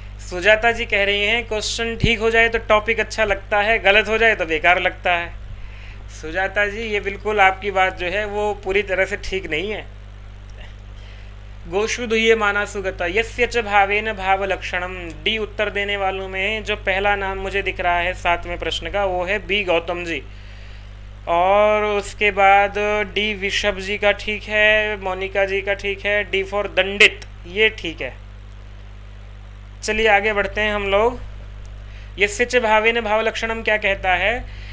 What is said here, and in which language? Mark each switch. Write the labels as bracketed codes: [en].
[hi] सुजाता जी कह रही हैं क्वेश्चन ठीक हो जाए तो टॉपिक अच्छा लगता है, गलत हो जाए तो बेकार लगता है। सुजाता जी ये बिल्कुल आपकी बात जो है वो पूरी तरह से ठीक नहीं है। [sa] गोषु दुह्यमानासु गतः यस्य च भावेन भाव लक्षणम। [hi] डी उत्तर देने वालों में जो पहला नाम मुझे दिख रहा है 7वें प्रश्न का, वो है बी गौतम जी, और उसके बाद डी विशभ जी का ठीक है, मोनिका जी का ठीक है, डी फॉर दंडित, ये ठीक है। चलिए आगे बढ़ते हैं हम लोग। यस्य च भावेन भाव लक्षणम क्या कहता है?